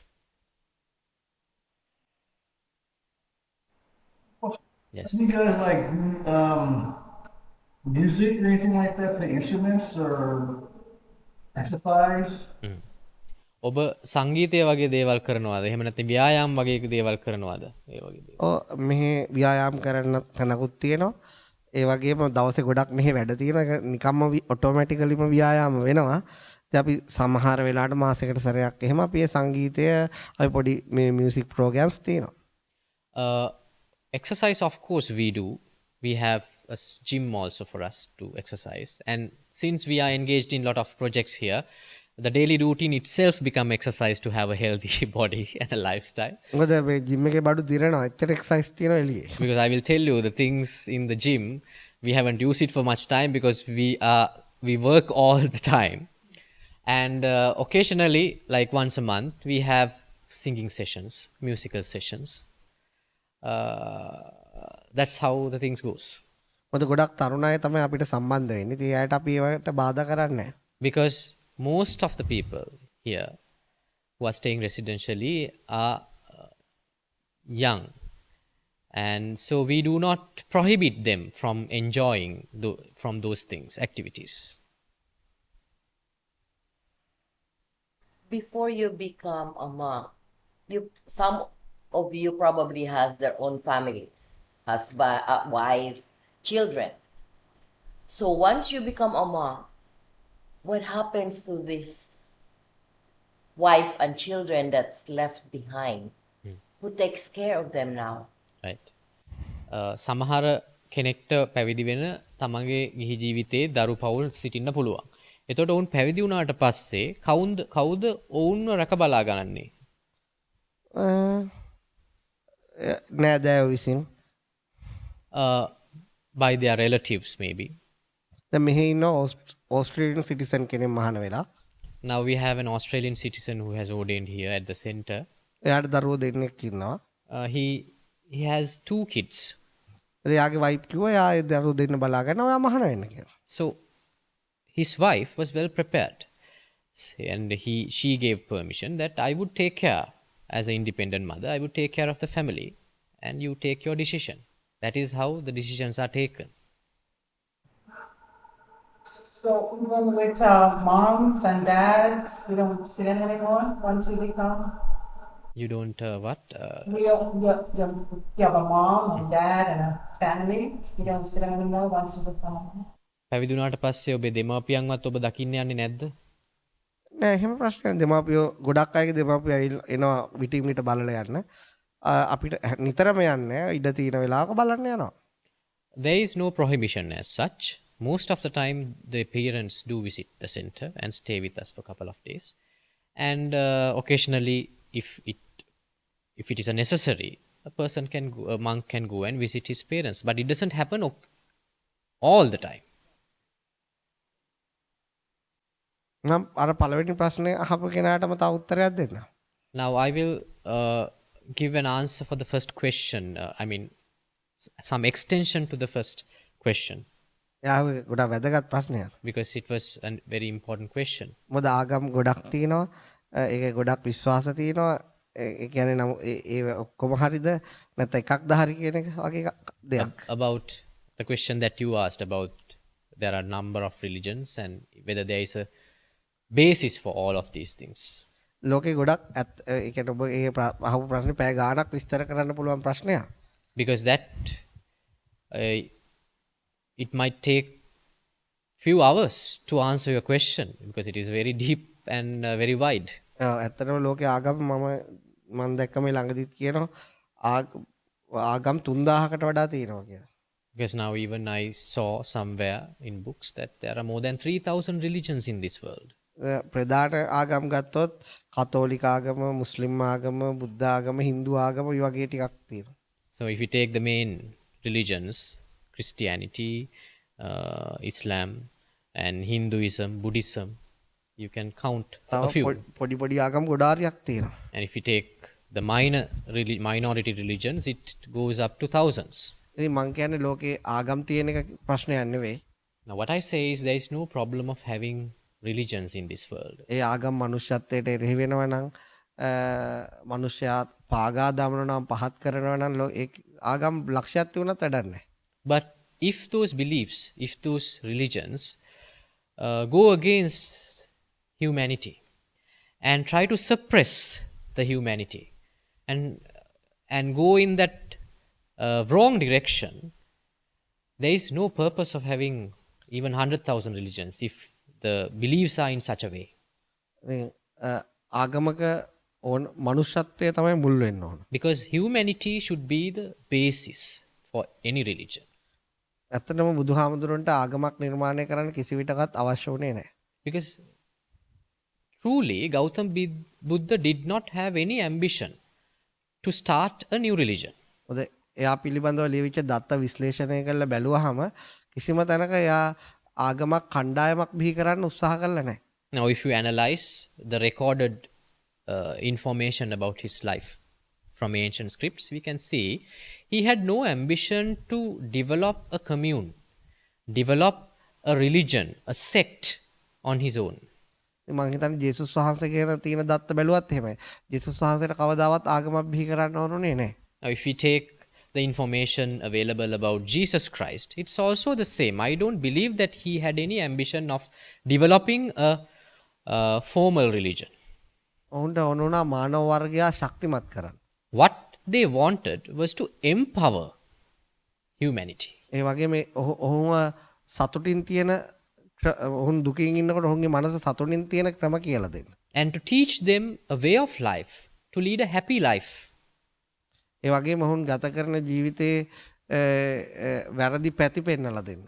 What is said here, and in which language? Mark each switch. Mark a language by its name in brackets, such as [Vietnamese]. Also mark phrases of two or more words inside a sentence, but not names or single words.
[English] Yes. You guys like music or anything like that? Play instruments or exercise? [Sinhala] ඔබ සංගීතය වගේ දේවල් කරනවාද? එහෙම නැත්නම් ව්‍යායාම වගේ දේවල් කරනවාද? ඒ වගේ දේවල්. ඔව් මෙහි ව්‍යායාම කරන්න තැනකුත් තියෙනවා. ඒ වගේම දවසේ ගොඩක් මෙහි වැඩ තියෙනවා. ඒක නිකම්ම ඔටෝමැටිකලිම ව්‍යායාම වෙනවා. ඉතින් අපි සමහර වෙලාවට මාසයකට සැරයක් එහෙම අපි සංගීතය අපි පොඩි මේ [English] music programs [Sinhala] තියෙනවා. [English] Exercise, of course, we do. We have a gym also for us to exercise. And since we are engaged in a lot of projects here, the daily routine itself become exercise to have a healthy body and a lifestyle. [Sinhala] මොකද මේ ජිම් එකේ බඩු දිරනවා. එච්චර එක්සර්සයිස් තියෙනවා එළියේ. [English] Because I will tell you the things in the gym, we haven't used it for much time because we work all the time. And occasionally, like once a month, we have singing sessions, musical sessions. That's how the things goes. [Sinhala] මොකද ගොඩක් තරුණ අය තමයි අපිට සම්බන්ධ වෙන්නේ. ඉතින් එයාට අපි ඒවට බාධා කරන්නේ නැහැ. [English] Because most of the people here who are staying residentially are young, and so we do not prohibit them from enjoying from those things, activities. Before you become a monk, some of you probably has their own families, husband, wife, children. So once you become a monk, what happens to this wife and children that's left behind? Who takes care of them now? Right. [Sinhala] සමහර කෙනෙක්ට පැවිදි වෙන තමන්ගේ ගිහි ජීවිතයේ දරු පවුල් සිටින්න පුළුවන්. එතකොට ඔවුන් පැවිදි වුණාට පස්සේ කවුද ඔවුන්ව රැක බලා ගන්නන්නේ? නෑදෑයෝ විසින්. [English] By their relatives maybe. [Sinhala] දැන් මෙහි ඉන්න [English] Australian citizen [Sinhala] කෙනෙක් මහාන වෙලා. [English] Now we have an Australian citizen who has ordained here at the center. [Sinhala] එයාට දරුවෝ දෙන්නෙක් ඉන්නවා. [English] He has 2 kids. [Sinhala] එයාගේ වයිෆ් කිව්වා එයා ඒ දරුවෝ දෙන්න බලා ගන්න ඔයා මහාන වෙන්න කියලා. [English] So his wife was well prepared, and she gave permission that I would take care as an independent mother. I would take care of the family, and you take your decision. That is how the decisions are taken. So even with moms and dads, you don't see them anymore once you become. You don't what? You have a mom and dad and a family. You don't see them anymore once you become. [Sinhala] පැවිදි වුණාට පස්සේ ඔබේ දෙමාපියන්වත් ඔබ දකින්න යන්නේ නැද්ද? නෑ එහෙම ප්‍රශ්නයක් දෙමාපියෝ ගොඩක් අයගේ දෙමාපියෝ එනවා විටින් විට බලලා යන්න. අපිට නිතරම යන්නේ ඉඩ තියෙන වෙලාවක බලන්න යනවා. [English] There is no prohibition as such. Most of the time the parents do visit the center and stay with us for a couple of days. And occasionally if it is a necessary, a monk can go and visit his parents, but it doesn't happen all the time. [Sinhala] නම් අර පළවෙනි ප්‍රශ්නේ අහපු කෙනාටම තව උත්තරයක් දෙන්න. [English] Now I will give an answer for the first question. I mean some extension to the first question. [Sinhala] එයාගේ ගොඩක් වැදගත් ප්‍රශ්නයක්. [English] Because it was a very important question. [Sinhala] මොකද ආගම් ගොඩක් තියෙනවා. ඒක ගොඩක් විශ්වාස තියෙනවා. ඒ කියන්නේ නම් ඒ ඔක්කොම හරිද නැත්නම් එකක්ද හරි කියන එක වගේ දෙයක්. [English] About the question that you asked about, there are number of religions and whether there is a basis for all of these things. [Sinhala] ලෝකේ ගොඩක් ඒ කියන්නේ ඔබ ඒ අහපු ප්‍රශ්නේ පැය ගාණක් විස්තර කරන්න පුළුවන් ප්‍රශ්නයක්. [English] Because that it might take few hours to answer your question because it is very deep and very wide. [Sinhala] ඇත්තටම ලෝකේ ආගම් මම දැක්ක මේ ළඟදිත් කියනවා ආගම් 3000කට වඩා තියෙනවා කියලා. [English] Because now even I saw somewhere in books that there are more than 3000 religions in this world. [Sinhala] ප්‍රධාන ආගම් ගත්තොත් කතෝලික ආගම, මුස්ලිම් ආගම, බුද්ධ ආගම, හින්දු ආගම මේ වගේ ටිකක් තියෙනවා. [English] So if you take the main religions, Christianity, Islam and Hinduism, Buddhism, you can count a few. [Sinhala] පොඩි පොඩි ආගම් ගොඩාරියක් තියෙනවා. [English] And if you take the minority religions, it goes up to thousands. [Sinhala] ඉතින් මං කියන්නේ ලෝකේ ආගම් තියෙන එක ප්‍රශ්නයක් නෙවෙයි. [English] Now what I say is there is no problem of having religions in this world. [Sinhala] ඒ ආගම් මනුෂ්‍යත්වයට එරෙහි වෙනවා නම් මනුෂ්‍යයා පාගා දමනවා නම් පහත් කරනවා නම් ඒ ආගම් ලක්ෂයක් තියුණත් වැඩක් නැහැ. [English] But if those beliefs, if those religions go against humanity and try to suppress the humanity and go in that wrong direction, there is no purpose of having even 100,000 religions if the beliefs are in such a way. [Sinhala] ආගමක ඕන මනුෂ්‍යත්වය තමයි මුල් වෙන්න ඕන. [English] Because humanity should be the basis for any religion. [Sinhala] ඇත්තටම බුදුහාමුදුරන්ට ආගමක් නිර්මාණය කරන්න කිසි විටකත් අවශ්‍ය වුණේ නැහැ. [English] Because truly Gautam Buddha did not have any ambition to start a new religion. [Sinhala] මොකද එයා පිළිබඳව ලියවිච්ච දත්ත විශ්ලේෂණය කරලා බැලුවාම කිසිම තැනක එයා ආගමක් කණ්ඩායමක් බිහි කරන්න උත්සාහ කළා නැහැ. [English] Now if you analyze the recorded information about his life from ancient scripts, we can see he had no ambition to develop a commune, develop a religion, a sect on his own. [Sinhala] මම හිතන්නේ ජේසුස් වහන්සේ කියන තියෙන දත්ත බැලුවත් එහෙමයි. ජේසුස් වහන්සේට කවදාවත් ආගමක් බිහි කරන්න ඕනුනේ නැහැ. [English] Now if we take the information available about Jesus Christ, it's also the same. I don't believe that he had any ambition of developing a formal religion. [Sinhala] ඔවුන්ට ඕනුණා මානව වර්ගයා ශක්තිමත් කරන්න. [English] What they wanted was to empower humanity. [Sinhala] ඒ වගේ මේ ඔහුම සතුටින් තියෙන ඔහුන් දුකින් ඉන්නකොට ඔහුගේ මනස සතුටින් තියෙන ක්‍රම කියලා දෙන්න. [English] And to teach them a way of life, to lead a happy life. [Sinhala] ඒ වගේම ඔහුන් ගත කරන ජීවිතයේ වැරදි පැති පෙන්නලා දෙන්න.